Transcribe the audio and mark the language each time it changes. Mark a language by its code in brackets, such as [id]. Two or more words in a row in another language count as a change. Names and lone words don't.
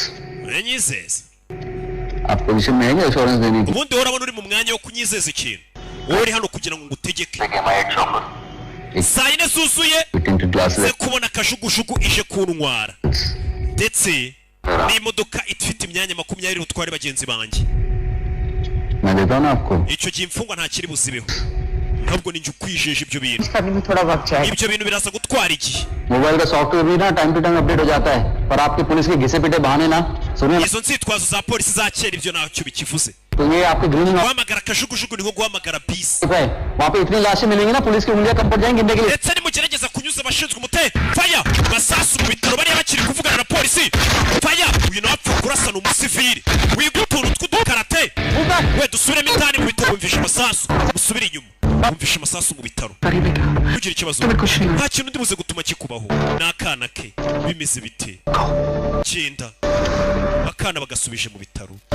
[rw] uranyizeza ubundi urabona uri mu mwanya wo kunyizeza ikintu uri hano kugira ngo ngutegeke saa yine zuzuye ze kubona akajugujugu ije kuntwara ndetse n'imodoka ifite imyanya 20 utware bagenzi banjye icyo gihe imfungwa nta kiri buzibeho ntabwo ninjye ukwijeje ibyo bintu ibyo bintu biraza gutwara igihe [hi] मोबाइल का सॉफ्टवेयर भी ना [en] time to time update [hi] हो जाता है पर आपकी पुलिस के घिसे पिटे बहाने ना सुनिए [rw] izo nzitwazo za polisi za kera ibyo ntacyo bikivuze [hi] तो ये आपके ग्रीन [rw] guhamagara akajugujugu niho guhamagara bisi [hi] वहाँ पे इतनी लाशें मिलेंगी ना पुलिस की उंगलियां कम पड़ जाएंगी गिनने के लिए [rw] ndetse nimugerageza kunyuza abashinzwe faya basasu mu bitaro bari bakiri kuvugana na polisi faya uyu nawe apfa kurasana umusivili wiga utuntu tw'udukarate we dusubiremo indani mu bitaro wumvisha amasasu musubire inyuma wumvisha amasasu mu bitaro kugira ikibazo nta kintu ndibuze gutuma kikubaho n'akana ke bimeze bite genda akana bagasubije mu bitaro